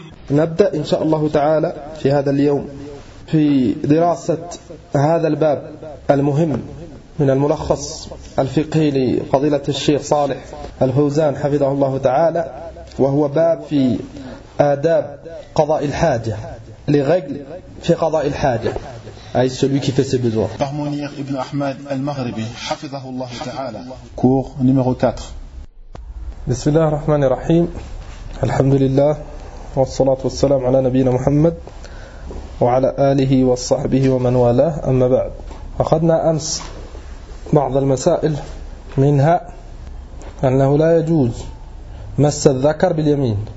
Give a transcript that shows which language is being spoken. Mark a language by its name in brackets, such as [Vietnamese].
[Arabic] نبدأ إن شاء الله تعالى في هذا اليوم في دراسة هذا الباب المهم من الملخص الفقهي لفضيلة الشيخ صالح الفوزان حفظه الله تعالى، وهو باب في آداب قضاء الحاجة لغجل في قضاء الحاجة أي [French] celui qui fait ses besoins. Par Mounir ibn Ahmad al-Maghribi [Arabic] حفظه الله تعالى. [French] Cours numéro 4. [Arabic] بسم الله الرحمن الرحيم. الحمد لله والصلاة والسلام على نبينا محمد وعلى آله وصحبه ومن والاه، أما بعد، أخذنا أمس بعض المسائل، منها أنه لا يجوز مس الذكر باليمين.